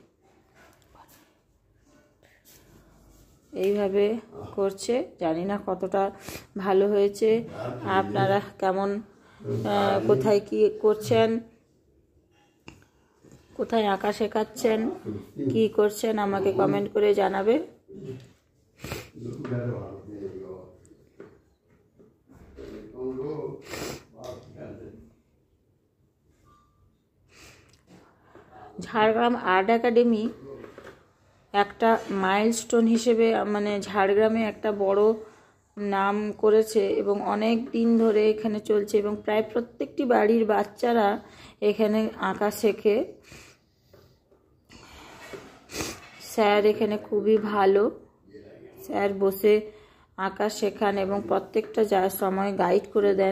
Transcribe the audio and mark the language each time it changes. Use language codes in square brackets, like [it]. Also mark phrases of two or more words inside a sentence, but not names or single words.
[bn] এইভাবে করছে, জানি না কতটা ভালো হয়েছে, আপনারা কেমন কোথায় কি করছেন, কোথায় আঁকা শেখাচ্ছেন, কি করছেন আমাকে কমেন্ট করে জানাবে। झाड़ग्राम आर्ट एकाडेमी একটা মাইলস্টোন হিসেবে মানে ঝাড়গ্রামে একটা বড় নাম করেছে এবং অনেক দিন ধরে এখানে চলছে এবং প্রায় প্রত্যেকটি বাড়ির বাচ্চারা এখানে আঁকা শেখে। স্যার এখানে খুবই ভালো, স্যার বসে আঁকা শেখান এবং প্রত্যেকটা যা সময় গাইড করে দেন।